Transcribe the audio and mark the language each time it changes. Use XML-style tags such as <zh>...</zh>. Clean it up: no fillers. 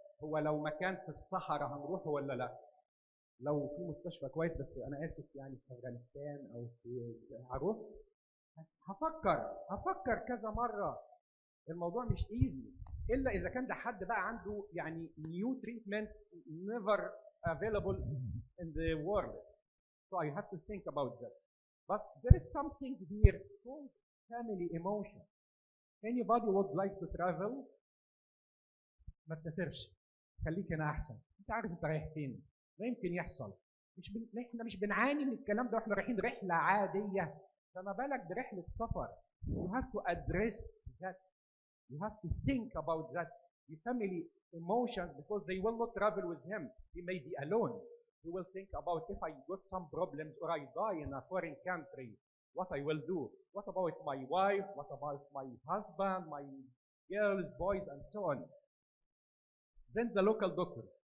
<ar>هو لو مكان في الصحراء هنروحه ولا لا؟ لو في مستشفى كويس، بس انا اسف يعني في افغانستان او في هروح، هفكر كذا مره. الموضوع مش ايزي الا اذا كان ده حد بقى عنده يعني</ar> <en>new treatment never available in the world. So I have to think about that. But there is something here called family emotion. Anybody would like to travel?</en> <ar>ما تسافرش، خليك هنا احسن. انت عارف انت رايح فين، ده يمكن يحصل. احنا مش بنعاني من الكلام ده واحنا رايحين رحله عاديه، فما بالك برحله سفر.</ar> <en>You have to address that. You have to think about that. The family emotions, because they will not travel with him. He may be alone. He will think about if I got some problems or I die in a foreign country, what I will do. What about my wife? What about my husband, my girls, boys, and so on. Then the local doctor.</en>